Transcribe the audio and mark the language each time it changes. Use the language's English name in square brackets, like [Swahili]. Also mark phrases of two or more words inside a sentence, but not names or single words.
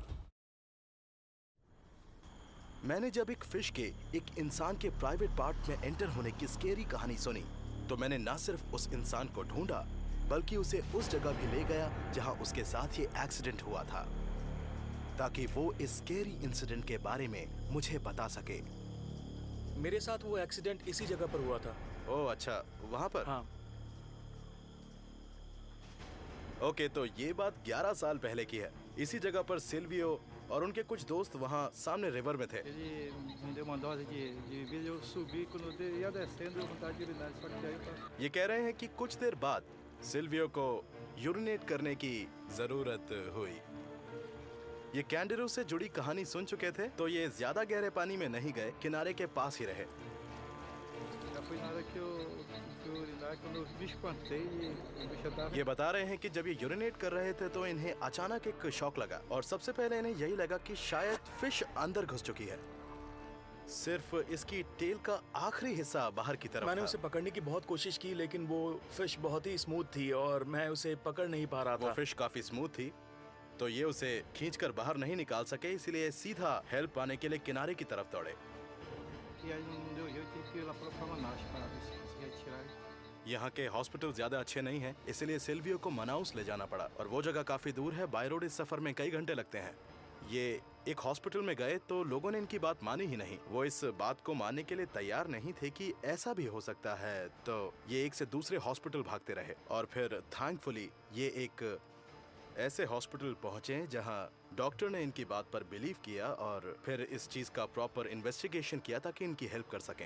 [Hindi] मैंने जब एक फिश के एक इंसान के [English] private part [Hindi] में एंटर होने की स्केरी कहानी सुनी तो मैंने न सिर्फ उस इंसान को ढूंढा बल्कि उसे उस जगह भी ले गया जहां उसके साथ ये एक्सीडेंट हुआ था, ताकि वो इस [English] scary incident [Hindi] के बारे में मुझे बता सके। मेरे साथ वो एक्सीडेंट इसी जगह पर हुआ था। ओह अच्छा, वहां पर? हाँ। ओके, तो ये बात 11 साल पहले की है। इसी जगह पर सिल्वियो और उनके कुछ दोस्त वहाँ सामने रिवर में थे। [Portuguese] Ele me deu uma dose de vez eu subi, quando eu ia descendo, eu vontade de urinar, só que daí eu tava... [Hindi] ये कह रहे हैं कि कुछ देर बाद सिल्वियो को यूरिनेट करने की जरूरत हुई। ये कैंगरू से जुड़ी कहानी सुन चुके थे तो ये ज्यादा गहरे पानी में नहीं गए, किनारे के पास ही रहे। [Portuguese] Já foi na hora que eu fui urinar, quando eu me espantei e o bicho já tava... [Hindi] ये बता रहे हैं कि जब ये यूरिनेट कर रहे थे तो इन्हें अचानक एक शॉक लगा और सबसे पहले इन्हें यही लगा कि शायद फिश अंदर घुस चुकी है। सिर्फ इसकी टेल का आखिरी हिस्सा बाहर की तरफ मैंने था। उसे पकड़ने की बहुत कोशिश की लेकिन वो फिश बहुत ही स्मूथ थी और मैं उसे पकड़ नहीं पा रहा वो था। फिश काफी स्मूथ थी तो ये उसे खींचकर बाहर नहीं निकाल सके, इसलिए सीधा हेल्प पाने के लिए किनारे की तरफ दौड़े। [Portuguese] E aí não deu jeito, tive que ir lá para Manaus para ver se conseguia tirar. [Hindi] यहाँ के हॉस्पिटल ज्यादा अच्छे नहीं हैं, इसलिए सिल्वियो को मनाउस ले जाना पड़ा और वो जगह काफी दूर है। [English] by road [Hindi] इस सफर में कई घंटे लगते हैं। ये एक हॉस्पिटल में गए तो लोगों ने इनकी बात मानी ही नहीं। वो इस बात को मानने के लिए तैयार नहीं थे कि ऐसा भी हो सकता है, तो ये एक से दूसरे हॉस्पिटल भागते रहे और फिर थैंकफुली ये एक ऐसे हॉस्पिटल पहुंचे जहां डॉक्टर ने इनकी बात पर बिलीव किया और फिर इस चीज का [English] proper investigation [Hindi] किया ताकि इनकी हेल्प कर सकें।